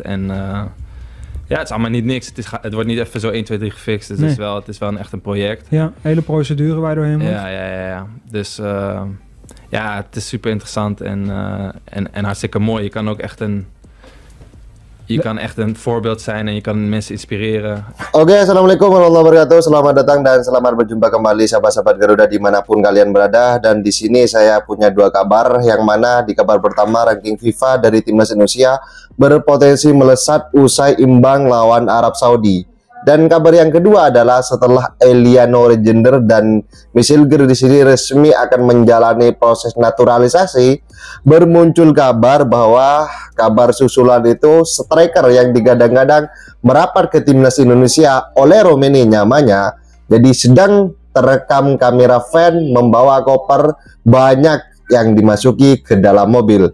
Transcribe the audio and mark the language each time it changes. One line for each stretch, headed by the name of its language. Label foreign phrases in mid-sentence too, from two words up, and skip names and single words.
Dutch: En ja, het is allemaal niet niks. Het wordt niet even zo 1, 2, 3 gefixt. Dus het is wel echt een project. Ja, hele procedure waar je doorheen moet. Ja. Dus ja, het is super interessant en hartstikke mooi. Je kan ook echt een voorbeeld zijn en je kan mensen inspireren.
Indonesian: Oke,
Arabic: السلام عليكم ورحمة الله وبركاته.
Indonesian: Selamat datang dan selamat berjumpa kembali sahabat-sahabat Garuda dimanapun kalian berada. Dan di sini saya punya dua kabar, yang mana di kabar pertama ranking FIFA dari timnas Indonesia berpotensi melesat usai imbang lawan Arab Saudi. Dan kabar yang kedua adalah setelah Eliano Legender dan Michel Gir di sini resmi akan menjalani proses naturalisasi, bermuncul kabar bahwa kabar susulan itu striker yang digadang-gadang merapat ke timnas Indonesia oleh Romeni namanya, jadi sedang terekam kamera fan membawa koper banyak yang dimasuki ke dalam mobil.